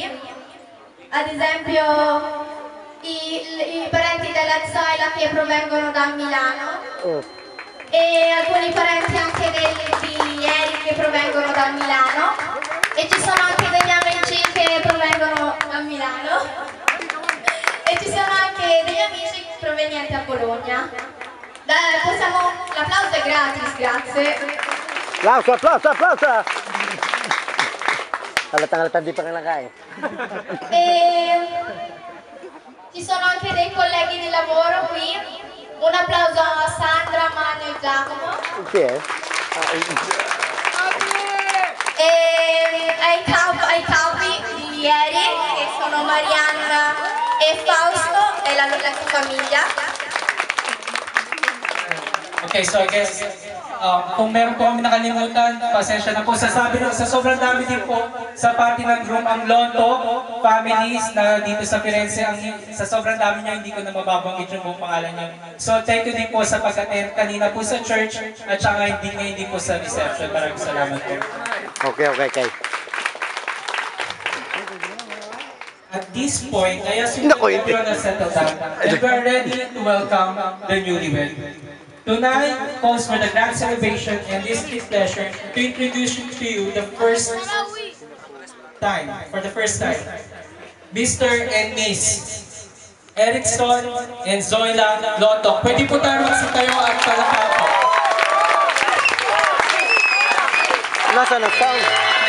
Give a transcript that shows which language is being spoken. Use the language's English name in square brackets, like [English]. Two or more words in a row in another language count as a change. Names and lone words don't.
[Italian] Ad esempio i parenti della Zoila che provengono da Milano e alcuni parenti anche di Eric che provengono da Milano e ci sono anche degli amici che provengono da Milano. E ci sono anche degli amici provenienti da Bologna. L'applauso è gratis, grazie. Applauso! [Filipino] Halatang di pa nakain. [Italian] E ci sono anche dei colleghi di lavoro qui. Un applauso a Sandra, Manu e Giacomo. Chi è? E ai capi di ieri, che sono Marianna e Fausto e la loro famiglia. [English] Okay, so I guess [Filipino] kung meron po kami nakalimutan, pasensya na po. Sa sobrang dami din po sa party ng room ang Lotto families na dito sa Firenze. Sa sobrang dami niya, hindi ko na mababanggit yung buong pangalan niya. So [English] thank you [Filipino] din po sa pag-attend kanina po sa church at saka hindi po sa reception. Maraming salamat po. Okay. [English] At this point, I assume that everyone has settled down and we are ready to welcome the newlywed. Tonight calls for the grand celebration, and this is pleasure to introduce to you for the first time, Mr. and Miss Erickson and Zoila Lotok. [Filipino] Pwede po tayo magsitayo at palakpakan. Nasaan ang sound?